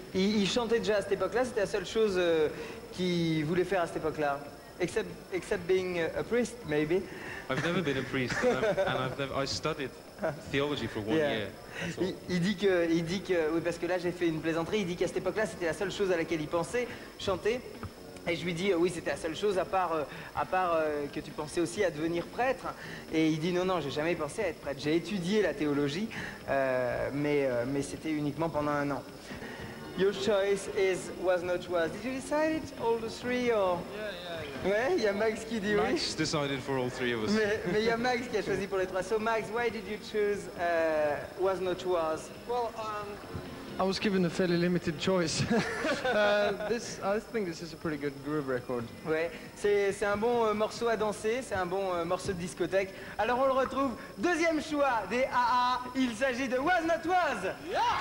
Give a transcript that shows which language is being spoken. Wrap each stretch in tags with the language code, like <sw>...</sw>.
<fr>Ils chantaient déjà à cette époque-là, c'était la seule chose qu'ils voulaient faire à cette époque-là.</fr> <en>Except being a priest, maybe. I've never been a priest, and I studied theology for 1 year.</en> <fr>Il dit que, oui, parce que là j'ai fait une plaisanterie, il dit qu'à cette époque-là c'était la seule chose à laquelle il pensait, chanter. Et je lui dis, oui, c'était la seule chose à part que tu pensais aussi à devenir prêtre. Et il dit, non, j'ai jamais pensé à être prêtre. J'ai étudié la théologie, mais c'était uniquement pendant 1 an.</fr> <en>Your choice was not was. Did you decide it, all the three, or? Yeah.</en> <fr>Ouais, il y a Max qui dit oui.</fr> <en>Max decided for all three of us.</en> <fr>Mais il y a Max qui a choisi pour les trois.</fr> <en>So Max, why did you choose was not was? Well, I was given a fairly limited choice. I think this is a pretty good groove record.</en> <fr>Ouais, c'est un bon morceau à danser, c'est un bon morceau de discothèque. Alors on le retrouve, deuxième choix des AA, il s'agit de Was Not Was. Yeah.</fr>